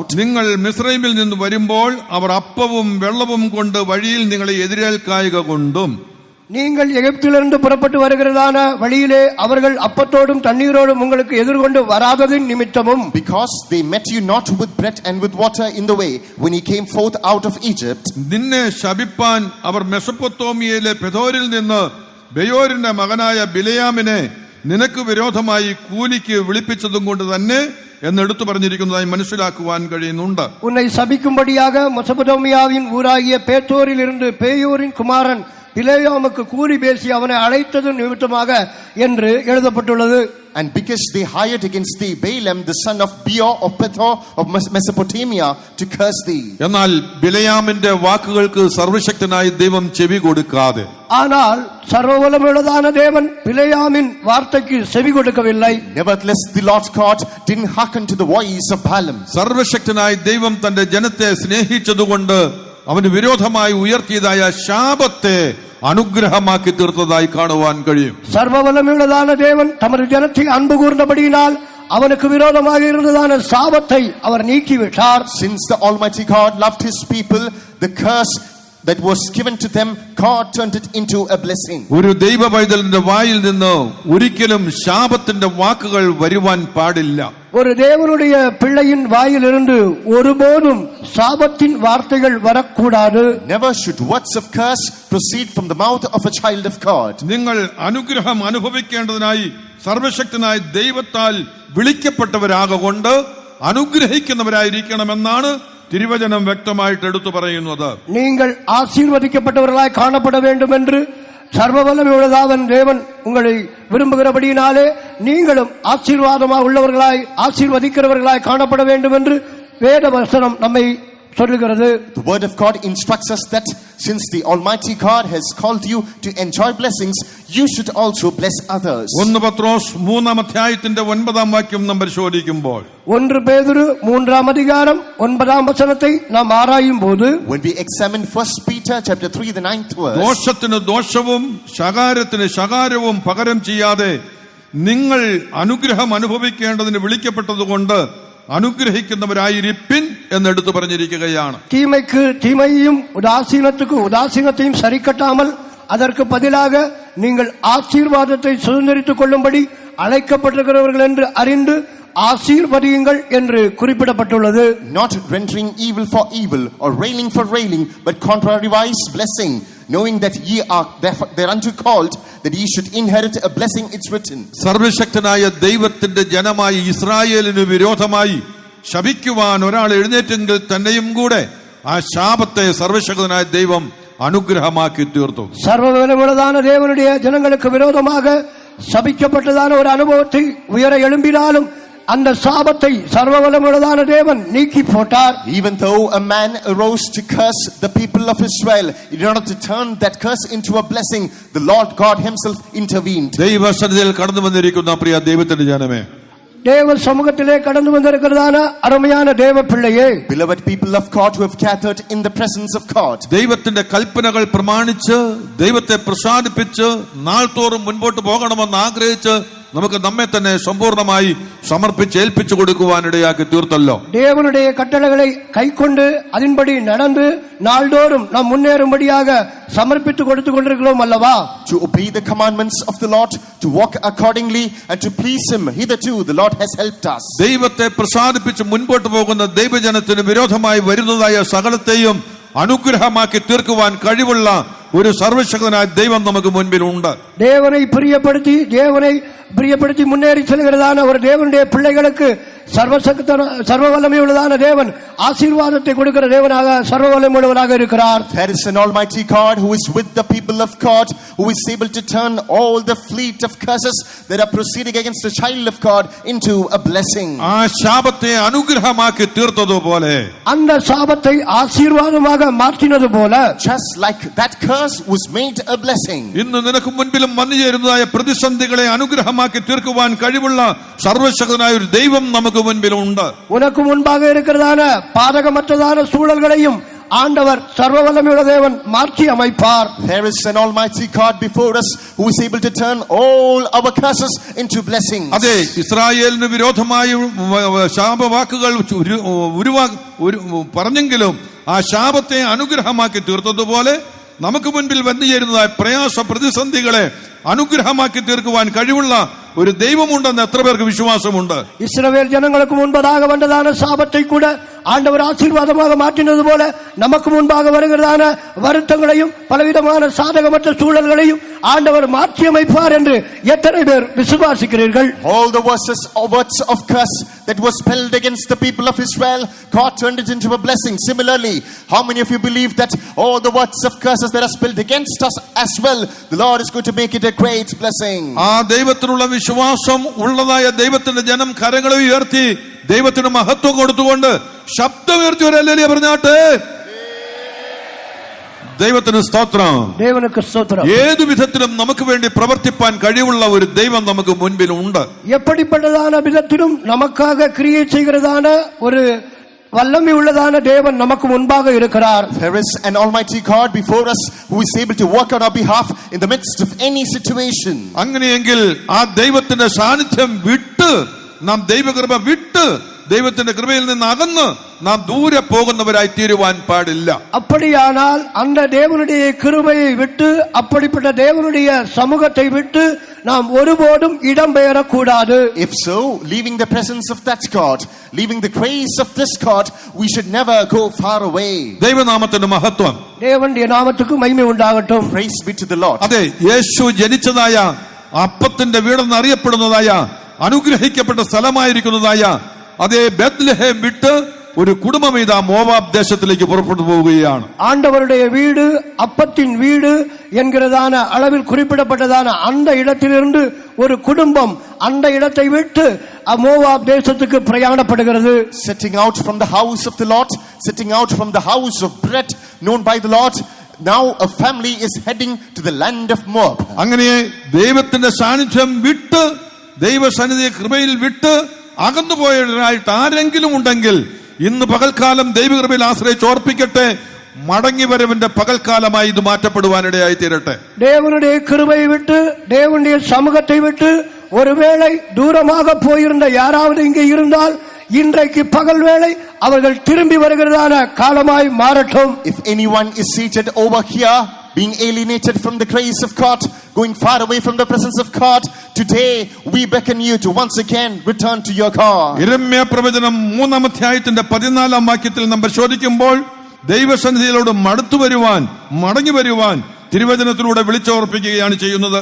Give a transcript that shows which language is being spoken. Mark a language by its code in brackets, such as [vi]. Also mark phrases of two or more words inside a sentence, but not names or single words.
[ml] നിങ്ങൾ മിസ്രൈമിൽ നിന്ന് വരുമ്പോൾ അവർ അപ്പവും വെള്ളവും കൊണ്ട് വഴിയിൽ നിങ്ങളെ എതിരേൽക്കായിക കൊണ്ടും [ta] நீங்கள் எகிப்திலிருந்து புறப்பட்டு வருகிறதான வழியிலே அவர்கள் அப்பத்தோடும் தண்ணீரோடும் உங்களுக்கு எதிர்கொண்டு வராததின் நிமித்தமும், [en] because they met you not with bread and with water in the way when he came forth out of Egypt. [ml] നിന്നെ ശപിപ്പാൻ അവർ മെസൊപ്പൊത്താമിയയിലെ പെഥോരിൽ നിന്ന് ബെയോരിന്റെ മകനായ ബിലയാമിനെ നിനക്ക് വിരോധമായി കൂലിക്ക് വിളിപ്പിച്ചതും കൊണ്ട് തന്നെ എന്നെടുത്തു പറഞ്ഞിരിക്കുന്നതായി മനസ്സിലാക്കുവാൻ കഴിയുന്നുണ്ട്. [ta] உன்னை சபிக்கும்படியாக மெசொப்பொத்தாமியாவின் ஊராகிய பேத்தோரில் இருந்து பேயோரின் குமாரன் பிலேயாமுக்கு கூலி பேசி அவனை அழைத்தது நிமித்தமாக என்று எழுதப்பட்டுள்ளது. [en] And because they hired against thee Balaam the son of Beor of Pethor of Mesopotamia to curse thee. [ml] എന്നാൽ ബിലയാമിന്റെ വാക്കുകൾക്ക് സർവശക്തനായ ദൈവം ചെവി കൊടുക്കാതെ, [ta] ஆனால் சர்வவல்லமையுள்ளதான தேவன் பிலேயாமின் வார்த்தைக்கு செவி கொடுக்கவில்லை. [en] Nevertheless the Lord God didn't hearken to the voice of Balaam. [ml] സർവശക്തനായ ദൈവം തന്റെ ജനത്തെ സ്നേഹിച്ചതുകൊണ്ട് അവന് വിരോധമായി ഉയർത്തിയതായ ശാപത്തെ അനുഗ്രഹമാക്കി തീർത്തതായി കാണുവാൻ കഴിയും. [ta] சர்வவல்லமையுள்ளதான தேவன் தமது ஜனத்தை அன்பு கூர்ந்தபடியினால் அவனுக்கு விரோதமாக இருந்ததான சாபத்தை அவர் நீக்கிவிட்டார். [en] Since the Almighty God loved his people, the curse that was given to them, God turned it into a blessing. [ml] ഒരു ദൈവ പൈതലിന്റെ വായിൽ നിന്ന് ഒരിക്കലും ശാപത്തിന്റെ വാക്കുകൾ വരുവാൻ പാടില്ല. [ta] ஒரு தேவனுடைய பிள்ளையின் வாயிலிருந்து ஒருபோதும் சாபத்தின் வார்த்தைகள் வரக்கூடாது. [en] Never should words of curse proceed from the mouth of a child of God. [ml] നിങ്ങൾ അനുഗ്രഹം അനുഭവിക്കേണ്ടതിനായി സർവശക്തനായ ദൈവത്താൽ വിളിക്കപ്പെട്ടവരാകൊണ്ട് അനുഗ്രഹിക്കുന്നവരായിരിക്കണമെന്നാണ് തിരുവചനം വ്യക്തമായിട്ട് എടുത്തു പറയുന്നത്. [ta] நீங்கள் ஆசீர்வதிக்கப்பட்டவர்களாய் காணப்பட வேண்டும் என்று சர்வவல்லமையுள்ளதாவன் தேவன் உங்களை விரும்புகிறபடியினாலே நீங்களும் ஆசீர்வாதமாக உள்ளவர்களாய் ஆசீர்வதிக்கிறவர்களாய் காணப்பட வேண்டும் என்று வேத வசனம் நம்மை சொல்லுகிறது. [en] The word of God instructs us that since the Almighty God has called you to enjoy blessings, you should also bless others. [ml] 1 പത്രോസ് 3-ാം അധ്യായത്തിന്റെ 9-ാം വാക്യം നാം പരിശോധിക്കുമ്പോൾ, [ta] 1 பேதுரு 3-ஆம் அதிகாரம் 9-ஆம் வசனத்தை நாம் ஆராயும் போது, [en] when we examine 1 Peter chapter 3 the 9th verse, [ml] ദോഷത്തിന് ദോഷവും ശകാരത്തിന് ശകാരവും പകരം ചെയ്യാതെ നിങ്ങൾ അനുഗ്രഹം അനുഭവിക്കേണ്ടതിന് വിളിക്കപ്പെട്ടതുകൊണ്ട് അനുഗ്രഹിക്കുന്നവരായിരിപ്പിൻ എന്നെടുത്തു പറഞ്ഞിരിക്കുകയാണ്. [ta] தீமைக்கு தீமையையும் உதாசீனத்துக்கு உதாசீனத்தையும் சரிக்கட்டாமல் அதற்கு பதிலாக நீங்கள் ஆசீர்வாதத்தை சுதந்திரித்துக் கொள்ளும்படி அழைக்கப்பட்டிருக்கிறவர்கள் என்று அறிந்து ஆசீர்வதியுங்கள் என்று குறிப்பிடப்பட்டுள்ளது. [en] Not rendering evil for evil or railing for railing, but contrariwise blessing, knowing that ye are thereunto called, that ye should inherit a blessing, it's written. [ml] സർവശക്തനായ ദൈവത്തിന്റെ ജനമായ ഇസ്രായേലിന് വിരോധമായി ശപിക്കുവാൻ ഒരാൾ എഴുന്നേറ്റെങ്കിൽ തന്നെയും കൂടെ ആ ശാപത്തെ സർവശക്തനായ ദൈവം അനുഗ്രഹമാക്കി തീർത്തു. [ta] சர்வவல்லமையுள்ளதான தேவனுடைய ஜனங்களுக்கு விரோதமாக சபிக்கப்பட்டதான ஒரு அனுபவத்தை உயர எழும்பினாலும் அந்த சாபத்தை சர்வவல்லமையுள்ளதான தேவன் நீக்கி போட்டார். [en] Even though a man arose to curse the people of Israel, in order to turn that curse into a blessing, the Lord God himself intervened. [ml] ദൈവസന്നിധിയിൽ കടന്നു വന്നിരിക്കുന്ന പ്രിയ ദൈവത്തിന്റെ ജനമേ, [ta] தேவ சமூகத்திலே கடந்து வந்திருக்கிறதான அருமையான தேவ பிள்ளையே, [en] beloved people of God who have gathered in the presence of God, [ml] ദൈവത്തിന്റെ കൽപ്പനകൾ പ്രമാണിച്ച് ദൈവത്തെ പ്രസാദിപ്പിച്ച് നാൾതോറും മുൻപോട്ട് പോകണമെന്ന് ആഗ്രഹിച്ച് നമുക്ക് നമ്മെ തന്നെ സമ്പൂർണമായി സമർപ്പിച്ച് ഏൽപ്പിച്ചു കൊടുക്കുവാനിടയാക്കി തീർത്തല്ലോ. [ta] தேவனுடைய கட்டளைகளை கைக்கொண்டு அதன்படி நடந்து நாள்தோறும் நாம் முன்னேறும்படியாக சமர்ப்பித்து கொடுத்து கொண்டிருக்கிறோம் அல்லவா? [en] to obey the commandments of the Lord, to walk accordingly and to please him. Hitherto the Lord has helped us. [ml] ദൈവത്തെ പ്രസാദിപ്പിച്ച് മുൻപോട്ട് പോകുന്ന ദൈവജനത്തിന് വിരോധമായി വരുന്നതായ സകലത്തെയും അനുഗ്രഹമാക്കി തീർക്കുവാൻ കഴിവുള്ള ഒരു സർവശക്തനായ ദൈവം നമുക്ക് മുൻപിലുണ്ട്. [ta] தேவனை பிரியப்படுத்தி முன்னேறி செல்கிறதான ஒரு தேவனுடைய பிள்ளைகளுக்கு சர்வ வல்லமை உள்ளதான தேவன் ஆசீர்வாதத்தை கொடுக்கிற தேவனாக சர்வ வல்லமை உள்ளவராக இருக்கிறார். [en] There is an almighty God who is with the people of God, who is able to turn all the fleet of curses that are proceeding against the child of God into a blessing. [ml] ആ ശാപത്തെ അനുഗ്രഹമാക്കി തീർത്തതുപോലെ, [ta] அந்த சாபத்தை ஆசீர்வாதமாக மாற்றினது போல, [en] just like that curse was made a blessing. [ml] ഇന്ന് നിനക്ക് മുൻപിലും വന്നു ചേരുന്നതായ പ്രതിസന്ധികളെ അനുഗ്രഹമാക്കി തീർക്കുവാൻ കഴിവുള്ള സർവശക്തനായ ഒരു ദൈവം നമുക്ക് മുൻപിലുണ്ട്. [ta] உனக்கு முன்பாக இருக்கிறதான பாதகமற்றதான சூழல்களையும் ஆண்டவர் சர்வ வல்லமையுள்ள தேவன் மாற்றி அமைப்பார். [en] There is an almighty God before us who is able to turn all our curses into blessings. [ml] അതെ, ഇസ്രായേലിന് വിരോധമായി ശാപവാക്കുകൾ പറഞ്ഞെങ്കിലും ആ ശാപത്തെ അനുഗ്രഹമാക്കി തീർത്തതുപോലെ നമുക്ക് മുൻപിൽ വന്നു ചേരുന്നതായ പ്രയാസ പ്രതിസന്ധികളെ അനുഗ്രഹമാക്കി തീർക്കുവാൻ കഴിവുള്ള ഒരു ദൈവമുണ്ടെന്ന് എത്ര പേർക്ക് വിശ്വാസമുണ്ട്? [ta] இஸ்ரவேல் ஜனங்களுக்கு முன்பதாக வந்ததான சாபத்தை கூட ஆண்டவர் ஆசீர்வாதமாக மாற்றினது போல நமக்கு முன்பாக வருகிறதான வருத்தங்களையும் பலவிதமான சாதகமற்ற சூழல்களையும் ஆண்டவர் மாற்றி அமைப்பார் என்று எத்தனை பேர் விசுவாசிக்கிறீர்கள்? [en] All the words of curse that was spelled against the people of Israel, God turned it into a blessing. Similarly, how many of you believe that all the words of curses that are spelled against us as well, the Lord is going to make it a great blessing? [ml] ആ ദൈവത്തിനുള്ള വിശ്വാസം ഉള്ളതായ ദൈവത്തിന്റെ ജനം കരങ്ങളെ ഉയർത്തി ദൈവത്തിന് മഹത്വം കൊടുത്തുകൊണ്ട് ശബ്ദമുയർത്തി ഒരു ഹല്ലേലൂയ പറഞ്ഞാട്ടെ. ദൈവത്തിന് സ്തോത്രം. [ta] தேவனுக்கு ஸ்தோத்திரம். [ml] ഏതു വിധത്തിലും നമുക്ക് വേണ്ടി പ്രവർത്തിപ്പാൻ കഴിവുള്ള ഒരു ദൈവം നമുക്ക് മുൻപിലുണ്ട്. [ta] எப்படிப்பட்டதான விதத்திலும் நமக்காக கிரியை செய்கிறதான ஒரு வல்லமை உள்ளதான தேவன் நமக்கு முன்பாக இருக்கிறார். [en] There is an almighty God before us who is able to work on our behalf in the midst of any situation. [ml] അങ്ങനെയെങ്കിൽ ആ ദൈവത്തിന്റെ സാന്നിധ്യം വിട്ട് നാം ദൈവകൃപ വിട്ട് ദൈവത്തിന്റെ കൃപയിൽ നിന്ന് അകന്ന് നാം ദൂരെ പോകുന്നവരായി തീരുവാൻ പാടില്ല. [ta] அப்படியானால் அந்த தேவனுடைய கிருபையை விட்டு அப்படிப்பட்ட தேவனுடைய சமூகத்தை விட்டு நாம் ஒருபோதும் இடம்பெயர கூடாது. [en] If so, leaving the presence of that God, leaving the grace of this God, we should never go far away. [ml] ദൈവനാമത്തിന്റെ മഹത്വം. [ta] தேவனுடைய நாமத்துக்கு மகிமை உண்டாகட்டும். [en] Praise be to the Lord. [ml] അതെ, യേശു ജനിച്ചതായ അപ്പത്തിന്റെ വീടെന്ന് അറിയപ്പെടുന്നതായ അനുഗ്രഹിക്കപ്പെട്ട സ്ഥലമായിരിക്കുന്നതായ അതേ ബെത്ലഹേം വിട്ട് ഒരു കുടുംബം ഇതാ മോവാബ് ദേശത്തിലേക്ക് പുറപ്പെട്ടു പോവുകയാണ്. [ta] ஆண்டவருடைய வீடு அப்பத்தின் வீடு என்கிறதான அளவில் குறிப்பிடப்பட்டதான அந்த இடத்திலிருந்து ஒரு குடும்பம் அந்த இடத்தை விட்டு மோவாப் தேசத்துக்கு பிரயாணப்படுகிறது. [en] Setting out from the house of the Lord, setting out from the house of bread known by the Lord, now a family is heading to the land of Moab. [ml] അങ്ങനെ ദൈവത്തിന്റെ സാന്നിധ്യം വിട്ട് ദൈവസന്നിധിയെ കൃപയിൽ വിട്ട് അകന്നുപോയവരായിട്ട് ആരെങ്കിലും ഉണ്ടെങ്കിൽ ഇന്ന് പകൽക്കാലം ദൈവകൃപയിൽ ആശ്രയിച്ച് ഓർപ്പിക്കട്ടെ, മടങ്ങി വരവിന്റെ പകൽക്കാലമായി ഇത് മാറ്റപ്പെടുവാനിടയായി തീരട്ടെ. [ta] தேவனுடைய கிருபையை விட்டு தேவனுடைய சமூகத்தை விட்டு ஒருவேளை தூரமாக போயிருந்த யாராவது இங்கே இருந்தால் இன்றைக்கு பகல் வேளை அவர்கள் திரும்பி வருகிறதான காலமாய் மாறட்டும். [en] If anyone is seated over here being alienated from the grace of God, going far away from the presence of God, today we beckon you to once again return to your God. [ml] യിരെമ്യാ പ്രവചനം 3-ാം അധ്യായത്തിന്റെ 14-ാം വാക്യത്തിൽ നാം പരിശോധിക്കുമ്പോൾ ദൈവസന്നിധിയിലോട് മടങ്ങി വരുവാൻ തിരുവചനത്തിലൂടെ വിളിച്ചോർപ്പിക്കുകയാണ് ചെയ്യുന്നത്.